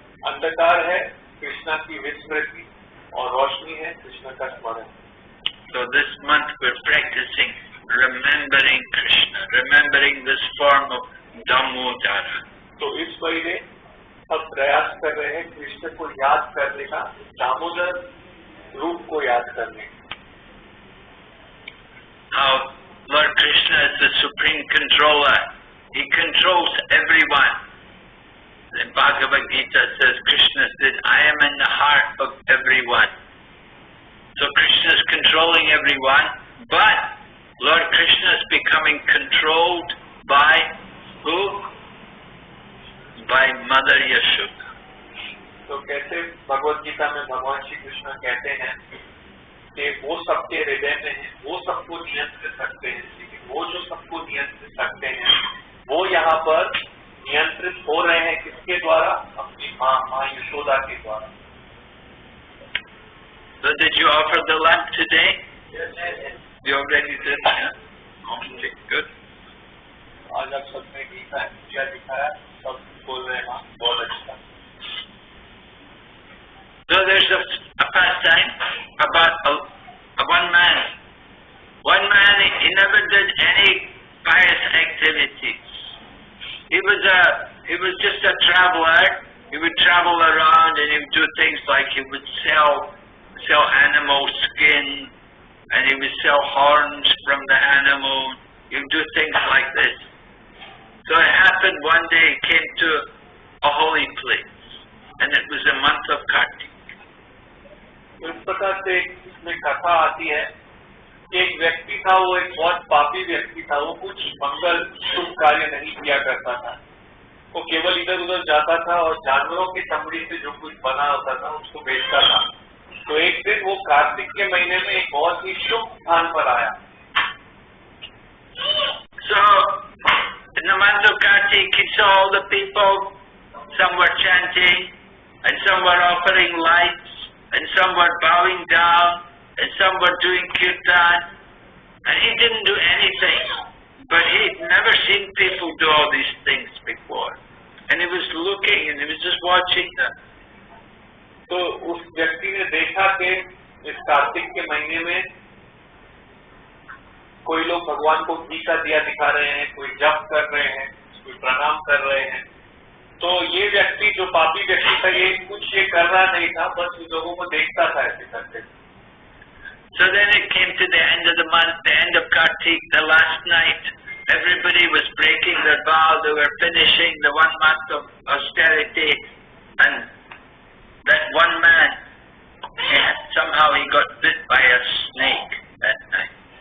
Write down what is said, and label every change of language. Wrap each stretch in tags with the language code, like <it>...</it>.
<hi>अंधकार है कृष्ण की विस्मृति और रोशनी है कृष्ण का स्मरण.</hi> <en>So this month we're practicing remembering Krishna, remembering this form of Damodara.</en> <hi>तो इस महीने हम प्रयास कर रहे हैं कृष्ण को याद करने का, दामोदर रूप को याद करने.</hi> <en>Now Lord Krishna is the supreme controller. He controls everyone. The Bhagavad Gita says, Krishna says, I am in the heart of everyone. So Krishna is controlling everyone, but Lord Krishna is becoming controlled by who? By Mother Yashoda.</en> <hi>तो कैसे भगवत गीता में भगवान श्री कृष्ण कहते हैं कि वो सबके हृदय में है, वो सबको नियंत्रित करते हैं. लेकिन वो जो सबको नियंत्रित करते हैं वो यहाँ पर नियंत्रित हो रहे हैं किसके द्वारा? अपनी माँ यशोदा के द्वारा.</hi> <en>So did you offer the lamp today? Yes. You already did? Yeah. Okay, good.</en> <hi>आज आप सबने दिया दिखाया, सब बोल रहे हैं बहुत अच्छा.</hi> <en>So there's a pastime about one man. One man, he never did any pious activities. He was just a traveler. He would travel around and he would do things like he would sell animal skin and he would sell horns from the animal. He would do things like this. So it happened one day he came to a holy place and it was the month of Kartik.</en> <hi>इस प्रकार से इसमें कथा आती है कि एक व्यक्ति था, वो एक बहुत पापी व्यक्ति था. वो कुछ मंगल शुभ कार्य नहीं किया करता था. वो केवल इधर उधर जाता था और जानवरों की चमड़ी से जो कुछ बना होता था उसको बेचता था. तो एक दिन वो कार्तिक के महीने में एक बहुत ही शुभ स्थान पर आया.</hi> <en>So in the month of Kartik he saw all the people, some were chanting and some were offering lights and some were bowing down and some were doing kirtan, and he didn't do anything, but he'd never seen people do all these things before, and he was looking and he was just watching them.</en> <hi>तो उस व्यक्ति ने देखा कि इस कार्तिक के महीने में कोई लोग भगवान को घी का दिया दिखा रहे हैं, कोई जप कर रहे हैं, कोई प्रणाम कर रहे हैं. तो ये व्यक्ति जो पापी व्यक्ति था ये कुछ ये कर रहा नहीं था, बस उन लोगों को देखता था ऐसे करते.</hi> <en>So then it came to the end of the month, the end of Kartik, the last night. Everybody was breaking their vow. They were finishing the 1 month of austerity, and that one man, somehow he got bit by a snake that night.</en>